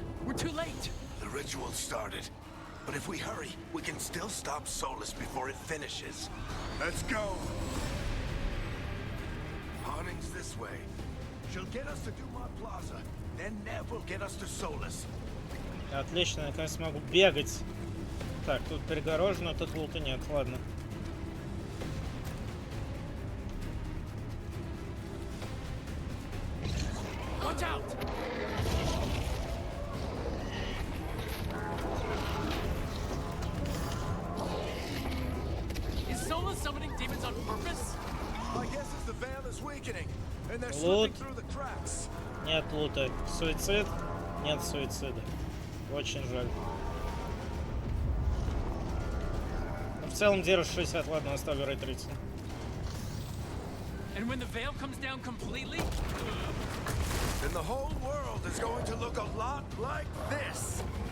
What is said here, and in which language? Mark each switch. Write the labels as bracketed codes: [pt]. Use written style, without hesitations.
[en] We're too late. The ritual started. But if we hurry, we can still stop Solus before it finishes. Let's go! Harding's this way. She'll get us to Dumont Plaza. Then Nev will get us to Solus. [ru] Отлично, наконец смогу бегать. Так, тут перегорожено, тут лута нет, ладно. [en] Watch out! Is Sola summoning demons on purpose? My guess is the veil is weakening, and they're Loot. slipping through the cracks. [ru] Нет лута. Суицид? Нет суицида. Очень жаль. Но в целом держит 60, ладно, оставлю рейтрейсинг. [en] And when the veil comes down completely? Then the whole world is going to look a lot like this.